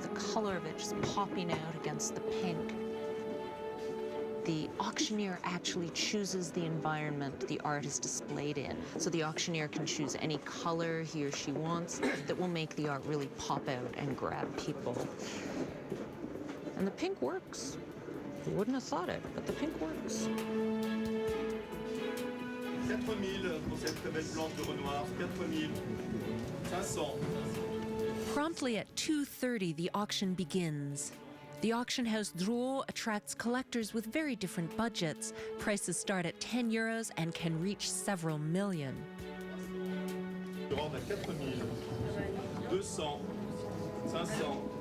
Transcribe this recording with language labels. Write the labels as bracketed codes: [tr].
[en] The color of it just popping out against the pink. The auctioneer actually chooses the environment the art is displayed in. So the auctioneer can choose any color he or she wants that will make the art really pop out and grab people. And the pink works. You wouldn't have thought it, but the pink works. [fr] 4 000 pour cette très belle planche de Renoir, 4 000, 500. [en] Promptly at 2:30, the auction begins. The auction house Drouot attracts collectors with very different budgets. Prices start at 10 euros and can reach several million. [fr] Je rentre à 4 000, 200, 500.